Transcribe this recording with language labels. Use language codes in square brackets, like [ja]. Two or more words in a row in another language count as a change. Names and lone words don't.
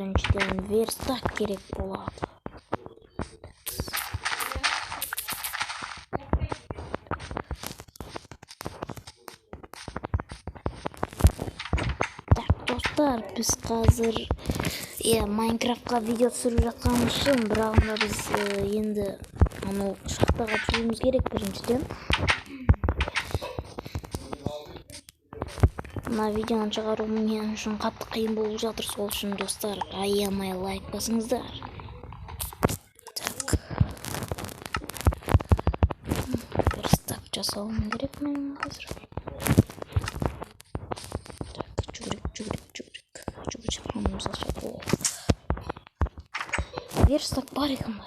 [ky] биринчиден верстак керек болот. Так, достар, биз азыр Майнкрафтка видео түсүрүп жатканыбыз үчүн, бирок анда биз энди аны шахтага түшүрүбүз керек биринчиден. Мына видеону чыгаруу мен үчүн катты кыйын болуп жатыр, сол үчүн достар, аямай лайк басыңыздар. Так. Верстак жасалым керек менин азыр. Так, жүгүрүк. Верстак бар экен.